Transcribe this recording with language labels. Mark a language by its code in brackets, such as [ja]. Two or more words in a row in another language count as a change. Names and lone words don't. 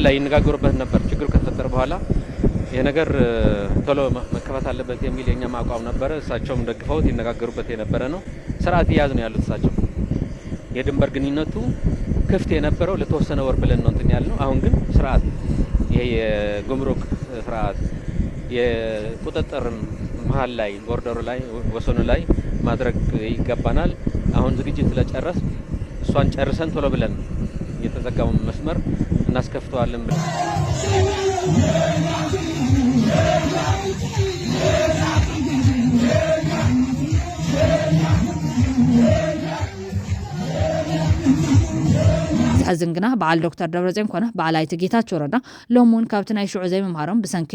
[am] ላይ ይነጋገሩበት ነበር። ችግሩ ከተፈጠረ በኋላ ይሄ ነገር ቶሎ መከፈት አለበት የሚል የኛም አቋም ነበር። እሳቸውም ደግፈውት ይነጋገሩበት የነበረ ነው። ስርዓት ይያዝ ነው ያሉት እሳቸው። የድንበር ግንኙነቱ ክፍት የነበረው ለተወሰነ ወር ብለን ነው እንትን ያልነው። አሁን ግን ስርዓት ይሄ የጉምሩክ ስርዓት የቁጥጥርም መሀል ላይ ቦርደሩ ላይ ወሰኑ ላይ ማድረግ ይገባናል። አሁን ዝግጅት ስለጨረስ እሷን ጨርሰን ቶሎ ብለን የተዘጋው መስመር እናስከፍተዋለን ብለን [ti] ዝሕዝን ግና በዓል ዶክተር ደብረጽዮን ኮነ በዓል ኣይተ ጌታቸው ረዳ ሎሙን ካብቲ ናይ ሽዑ ዘይምምሃሮም ብሰንኪ